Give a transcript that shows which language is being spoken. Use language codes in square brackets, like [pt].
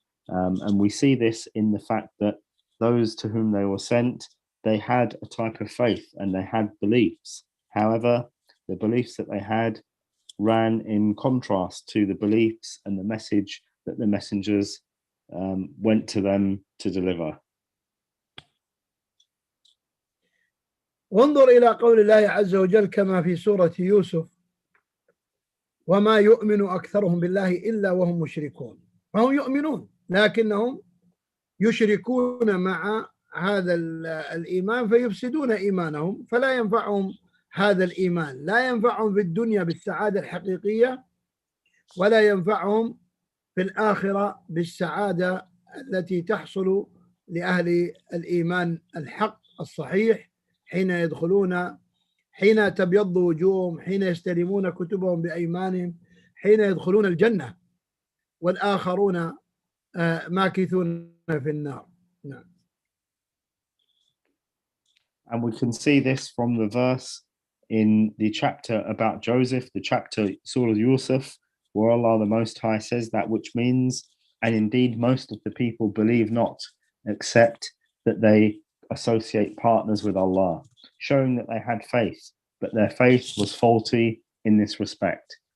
[en] And we see this in the fact that those to whom they were sent, they had a type of faith and they had beliefs. However, the beliefs that they had ran in contrast to the beliefs and the message that the messengers went to them to deliver. [ar] وانظر إلى قول الله عز وجل كما في سورة يوسف: وما يؤمن أكثرهم بالله إلا وهم مشركون. فهم يؤمنون لكنهم يشركون مع هذا الإيمان فيفسدون إيمانهم، فلا ينفعهم هذا الإيمان، لا ينفعهم في الدنيا بالسعادة الحقيقية، ولا ينفعهم في الآخرة بالسعادة التي تحصل لأهل الإيمان الحق الصحيح حين يدخلون، حين تبيض وجوههم، حين يستلمون كتبهم بأيمانهم، حين يدخلون الجنة، والآخرون ماكثون في النار. نعم. [en] And we can see this from the verse in the chapter about Joseph, the chapter Surah Yusuf, where Allah the Most High says that, which means, and indeed most of the people believe not, except that they associate partners with Allah, showing that they had faith, but their faith was faulty in this respect.